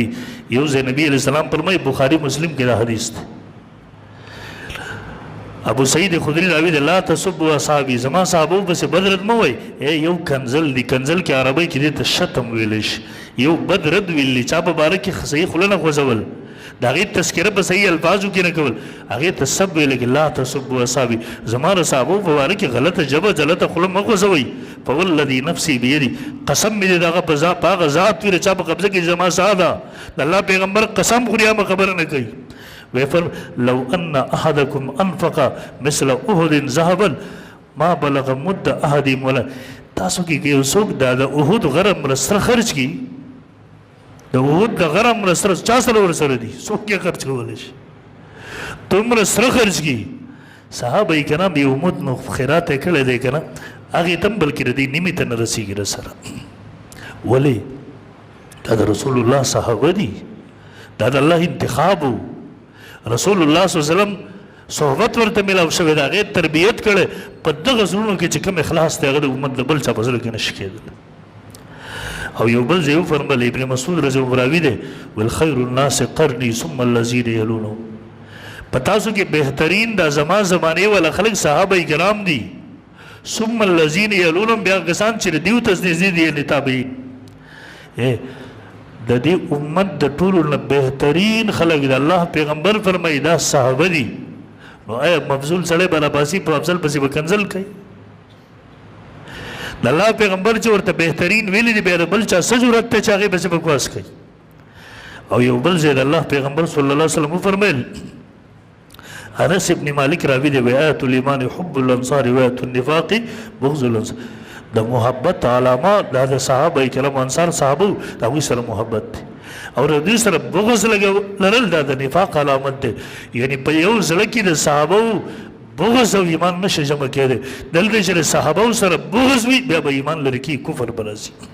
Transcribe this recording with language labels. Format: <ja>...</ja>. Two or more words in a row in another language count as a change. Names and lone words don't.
<ps>یو ځای نبی علیہ السلام فرمایي بخاري مسلم کې دا حدیث دی ابو سعید خدری راوی دی</ps> <ar>لا تسبوا اصحابي</ar> <ps>زما صحابو پسې بدرد مه وایي. یو کنزل دی کنزل کې عربی کې دی ته شتم ویلی شي یو بدرد ویلی چا په باره کې صحیح خوله نه خوځول د هغې تذکره په صحیح الفاظو کې نه کول هغې ته سب ویلی کې</ps> <ar>لا تسبوا اصحابي</ar> <ps>زما د صحابو په باره کې غلطه ژبه غلطه خوله مه خوځوئ.</ps> <ar>فوالذي نفسي بيدي</ar> <ps>قسم مې دی دغه په هغه ذات وي د چا په قبضه کې زما ساه ده د الله پیغمبر قسم خوري هغه خبره نه کوي.</ps> <ar>لو ان احدكم انفق مثل احد ذهبا ما بلغ مد احدهم ولا</ar> <ps>تاسو کې یو څوک دا د احد غرم سره خرج کی د احد د غرم سره چا سره ورسره دي څوک یې خرج کولی شي دومره سره خرج کی صحابه کرام یو مد نو خیرات یې کړی دی که نه هغې ته هم بلکې د دې نیمې ته نه رسېږي رسره ولې دا د رسول الله صحابه دي دا د الله انتخاب و رسول الله</ps> <ar>صلی الله علیه وسلم</ar> <ps>صحبت ورته میلاو شوی د هغې تربیت کړی په دغه زړونو کې چې کوم اخلاص دی هغه د امت د بل چا په زړه کې نشي کېدل. او یو بل ځای وفرمل ابن مسعود</ps> <ar>رضی الله</ar> <ps>راوي دی ویل</ps> <ar>خیر الناس قرني ثم الذین یلونهم</ar> <ps>په تاسو کې بهترین دا زما زمانې والا خلک صحابه کرام دي</ps> <ar>ثم الذین یلونهم</ar> <ps>بیا کسان چې دیو ته نږدې دي یعنې تابعین د دې امت د ټولو نه بهترین خلک د الله پیغمبر فرمایي دا صحابه دي. نو آیا مفضول سړی به راباسي په افضل پسې به کنځل کوي د الله پیغمبر چې ورته بهترین ویلي دي بیا د بل چا څه ضرورت دی چې هغې پسې بکواس کوي. او یو بل ځای د الله پیغمبر</ps> <ar>صلی الله علیه وسلم</ar> <ps>وفرمیل انس ابن مالک راوي دی</ps> <ar>آیت الایمان حب الانصار وآیت النفاق بغض الانصار</ar> <ps>د محبت علامه دا د صحابه کرام انصار صحابه د هغوی سره محبت دی او د دوی سره بغض لرل دا د نفاق علامت دی. یعنی په یو زړه کې د صحابه بغض او ایمان نشي جمع کېدی دلته چې د صحابه سره بغض وي بیا به ایمان لري کې کفر به راځي.</ps>